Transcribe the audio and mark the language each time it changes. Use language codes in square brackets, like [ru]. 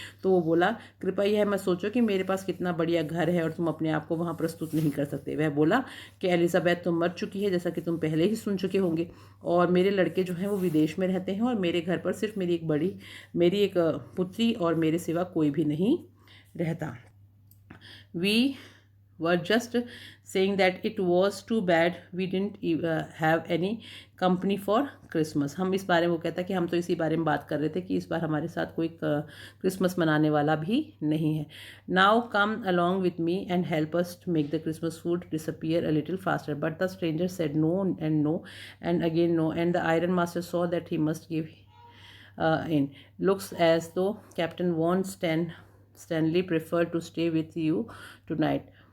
[hi] तो वो बोला, कृपया यह मत सोचो कि मेरे पास कितना बढ़िया घर है और तुम अपने आप को वहाँ प्रस्तुत नहीं कर सकते। वह बोला कि एलिजाबेथ तो मर चुकी है, जैसा कि तुम पहले ही सुन चुके होंगे, और मेरे लड़के जो हैं वो विदेश में रहते हैं, और मेरे घर पर सिर्फ मेरी एक पुत्री और मेरे सिवा कोई भी नहीं रहता। [en] We were just saying that it was too bad we didn't have any company for Christmas। [hi] हम इस बारे में, वो कहता है कि हम तो इसी बारे में बात कर रहे थे कि इस बार हमारे साथ कोई क्रिसमस मनाने वाला भी नहीं है। [en] Now come along with me and help us to make the Christmas food disappear a little faster। But the stranger said no and no and again no, and the iron master saw that he must give in. Looks as though Captain Von Stanley preferred to stay with you tonight.